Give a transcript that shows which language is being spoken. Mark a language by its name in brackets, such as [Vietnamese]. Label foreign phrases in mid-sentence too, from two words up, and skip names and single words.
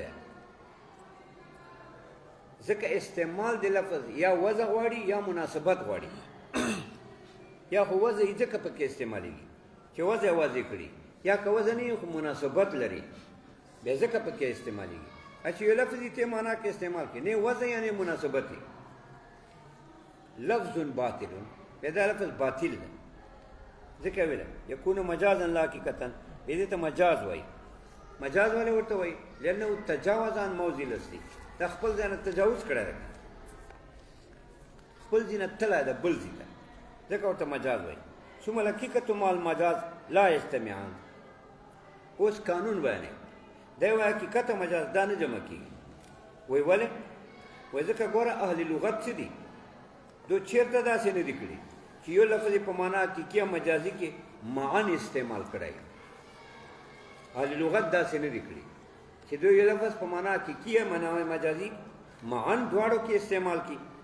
[Pashto] بیا ځکه استعمال د لفظ یا وضع غواړي یا مناسبت غواړي، یا خو وضع یې ځکه پکې استعمالېږي چې وضع واضح کړي، یا که وضع نه خو مناسبت لري بیا ځکه پکې استعمالېږي. چې یو لفظ یې ته معنا کې استعمال کړي، نه وضع یا نه مناسبت دی، لفظ باطل، بیا دا لفظ باطل ده. ځکه [Arabic] ویله یکون مجازا لا حقیقتا، [Pashto] دې ته مجاز وایي. مجاز ولې ورته وایي؟ [Arabic] لأنه تجاوز عن موضع الاصلي، [Pashto] دا خپل ځای نه تجاوز کړی دی، خپل ځای نه تللی ده بل ځای ته، ځکه ورته مجاز وایي. [Arabic] ثم الحقیقة مع المجاز لا یجتمعان. [Pashto] اوس قانون بیانوي، دی وایي حقیقت او مجاز دا نه جمع کېږي. وایي ولې؟ وایي ځکه ګوره اهل لغت څه دي، دو چېرته داسې نه دي کړي چې چې یو لفظ په معنا حقیقي او مجازي کې معن استعمال کړی اهل لغت داسې نه دي کړي چې دوی یو لفظ په معنا حقیقي او معنا مجازي معن دواړو کې استعمال کړي